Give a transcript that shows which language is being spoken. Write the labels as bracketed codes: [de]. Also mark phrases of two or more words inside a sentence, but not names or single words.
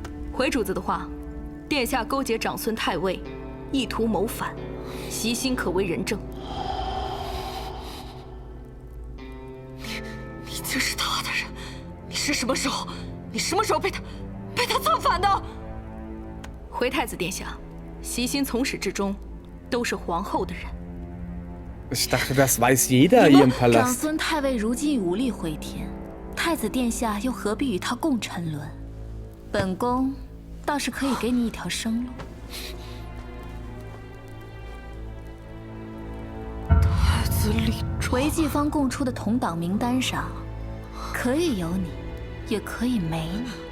[zh] 回主子的话，殿下勾结长孙太尉，意图谋反，习心可为人证。你竟是他的人！你是什么时候？你什么时候被他策反的？回太子殿下，习心从始至终都是皇后的人。 [de] Ich dachte, das weiß jeder hier im [zh] 长 [de] Palast. [zh] 孙太尉如今无力回天，太子殿下又何必与他共沉沦？本宫倒是可以给你一条生路。太子李忠，韦继方供出的同党名单上，可以有你，也可以没你。